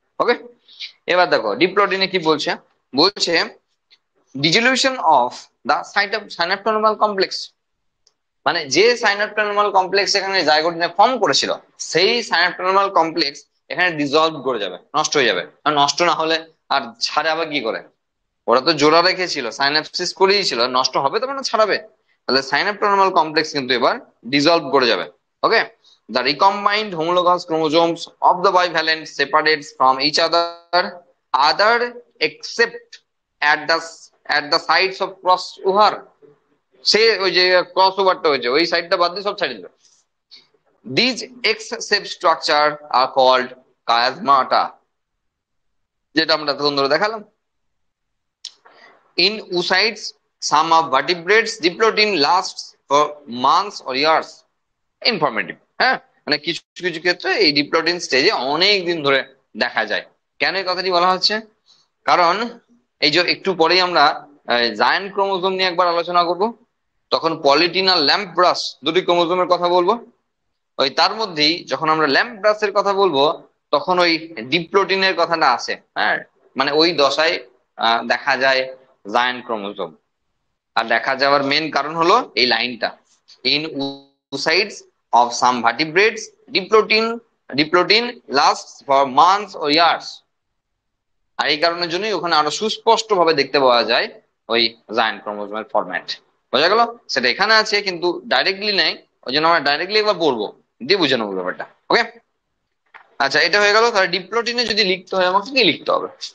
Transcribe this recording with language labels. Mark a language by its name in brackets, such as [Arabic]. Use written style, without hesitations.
[Bangla] ওকে, এবার দেখো ডিপ্লোডিনে কি বলছে। বলছে ডিজলিউশন অফ দা সাইনাপটোনর্মাল কমপ্লেক্স, মানে যে সাইনাপটোনর্মাল কমপ্লেক্স এখানে জাইগোটিনে ফর্ম করেছিল, সেই সাইনাপটোনর্মাল কমপ্লেক্স এখানে ডিজলভ করে যাবে, নষ্ট হয়ে যাবে। আর নষ্ট না হলে আর ছাড়ে আবার কি করে, ওরা তো জোড়া রেখেছিল, সাইনাপসিস করেই ছিল, নষ্ট হবে তো মানে ছাড়াবে। তাহলে সাইনাপটোনর্মাল কমপ্লেক্স কিন্তু এবার ডিজলভ করে যাবে। [English] Okay, the recombined homologous chromosomes of the bivalent separates from each other except at the sites of crossover। [Bangla] সে ওই যে ক্রস ওভারটা হয়েছে ওই সাইডটা বাদ দিয়ে সব ছাড়িয়ে দিল। [English] These X-shaped structure are called chiasmata, [Bangla] যেটা আমরা তখন ধরে দেখালাম। [English] In oocytes, some of vertebrates, diplotin lasts for months or years. [Bangla] Informative, হ্যাঁ, মানে কিছু কিছু ক্ষেত্রে এই ডিপ্লোডিন স্টেজে অনেক দিন ধরে দেখা যায়। কেন এই কথাটি বলা হচ্ছে, কারণ এই যে একটু পরেই আমরা জায়ান্ট ক্রোমোজোম নিয়ে একবার আলোচনা করব, তখন পলিটিন আর ল্যাম্প ব্রাশ দুটি ক্রোমোজোমের কথা বলবো। ওই তার মধ্যেই যখন আমরা ল্যাম্প ব্রাশের কথা বলবো, তখন ওই ডিপ্লোটিনের কথাটা আসে। হ্যাঁ, মানে ওই দশায় দেখা যায় জায়ান্ট ক্রোমোজোম। আর দেখা যাওয়ার মেন কারণ হলো এই লাইনটা, [English] In oocytes of some vertebrates diplotin lasts for months or years। [Bangla] আর এই কারণের জন্যই ওখানে আরো সুস্পষ্ট ভাবে দেখতে পাওয়া যায় ওই জায়ান্ট ক্রোমোজোমের ফরম্যাট। বোঝা গেল, সেটা এখানে আছে কিন্তু ডাইরেক্টলি নেই, ওই জন্য আমরা ডাইরেক্টলি একবার পড়বো, দিয়ে বুঝে নেবো ব্যাপারটা। ওকে, আচ্ছা এটা হয়ে গেল। তাহলে ডিপ্লোটিনে যদি লিখতে হয় আমাকে কি লিখতে হবে?